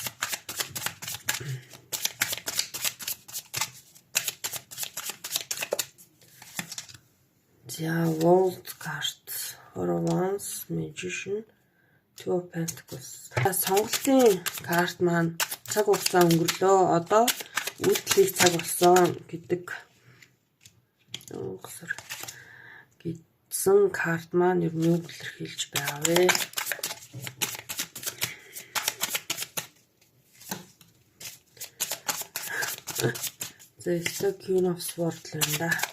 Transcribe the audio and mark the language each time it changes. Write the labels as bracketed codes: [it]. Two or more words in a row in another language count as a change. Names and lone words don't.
[en] The World card, Four of Wands, Magician, Two of Pentacles. [mn] Сонголтын карт маань цаг хугацаа өнгөрлөө, одоо үйлдэл хийх цаг болсон гэдэг гэсэн карт маань ер нь юу илэрхийлж байгаа вэ? За Queen of Swords л байна да.